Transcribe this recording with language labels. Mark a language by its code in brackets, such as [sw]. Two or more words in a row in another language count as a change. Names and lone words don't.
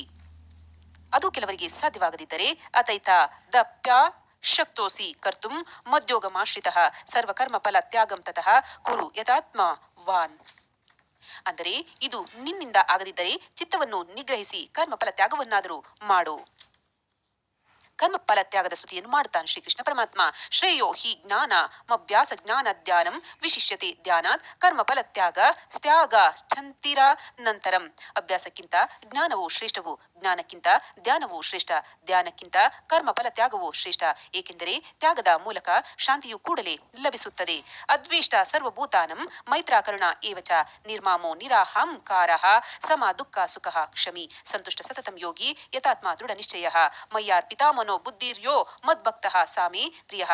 [kn] ಅದು ಕೆಲವರಿಗೆ ಸಾಧ್ಯವಾಗದಿದ್ದರೆ [sa] ಅಥೈತ ದಪ್ಯ ಶಕ್ತೋಸಿ ಕರ್ತುಂ ಮದ್ಯೋಗಮಾಶ್ರಿತಃ ಸರ್ವಕರ್ಮ ಫಲ ತ್ಯಾಗಂ ತತಃ ಕುರು ಯಥಾತ್ಮವಾನ್. [kn] ಅಂದರೆ ಇದು ನಿನ್ನಿಂದ ಆಗದಿದ್ದರೆ ಚಿತ್ತವನ್ನು ನಿಗ್ರಹಿಸಿ ಕರ್ಮಫಲ ತ್ಯಾಗವನ್ನಾದರೂ ಮಾಡು. ಕರ್ಮಫಲ ತ್ಯಾಗದ ಸ್ತುತಿಯನ್ನು ಮಾಡುತ್ತಾನೆ ಶ್ರೀಕೃಷ್ಣ ಪರಮಾತ್ಮ. [sa] ಶ್ರೇಯೋ ಹಿ ಜ್ಞಾನ ಮಭ್ಯಾಸ ಜ್ಞಾನ ಧ್ಯಾನಂ ವಿಶಿಷ್ಯತೆ ಧ್ಯಾನಾತ್ ಕರ್ಮಫಲ ತ್ಯಾಗ ಸ್ತ್ಯಾಗ ಛಂತಿರ ನಂತರಂ. [kn] ಅಭ್ಯಾಸಕ್ಕಿಂತ ಜ್ಞಾನವು ಶ್ರೇಷ್ಠವು, ಜ್ಞಾನಕ್ಕಿಂತ ಧ್ಯಾನವು ಶ್ರೇಷ್ಠ, ಧ್ಯಾನಕ್ಕಿಂತ ಕರ್ಮಫಲ ತ್ಯಾಗವು ಶ್ರೇಷ್ಠ, ಏಕೆಂದರೆ ತ್ಯಾಗದ ಮೂಲಕ ಶಾಂತಿಯು ಕೂಡಲೇ ಲಭಿಸುತ್ತದೆ. [sa] ಅದ್ವೇಷ್ಟ ಸರ್ವಭೂತಾನಂ ಮೈತ್ರ ಕರುಣ ಏವಚ ನಿರ್ಮಾಮೋ ನಿರಾಹಂಕಾರಃ ಸಮ ದುಃಖ ಸುಖ ಕ್ಷಮಿ ಸಂತುಷ್ಟ ಸತತಂ ಯೋಗಿ ಯಥಾತ್ಮ ದೃಢ ನಿಶ್ಚಯ ಮಯ್ಯಾರ್ಪಿತಾ ಮನೋ ಬುದ್ಧಿರ್ಯೋ ಮದ್ಭಕ್ತಃ ಸಾಮೇ ಪ್ರಿಯಃ.